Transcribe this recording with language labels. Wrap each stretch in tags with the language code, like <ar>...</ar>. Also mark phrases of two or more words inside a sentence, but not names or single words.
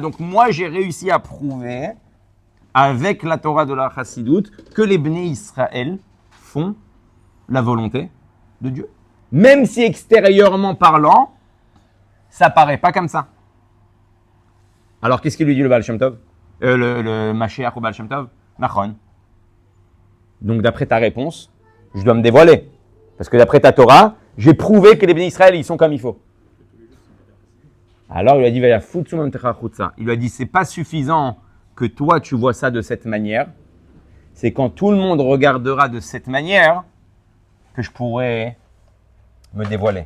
<fr>Donc moi, j'ai réussi à prouver, avec la Torah de la Chassidut, que les Bnei Israël font la volonté de Dieu. Même si extérieurement parlant, ça paraît pas comme ça. Alors, qu'est-ce qu'il lui dit le Baal Shem Tov? Le Mashiach au Baal Shem Tov? Nachon. Donc, d'après ta réponse, je dois me dévoiler. Parce que d'après ta Torah, j'ai prouvé que les Bnei Israël, ils sont comme il faut. Alors, il lui a dit, il lui a dit, c'est pas suffisant que toi, tu vois ça de cette manière. C'est quand tout le monde regardera de cette manière que je pourrai me dévoiler.</fr>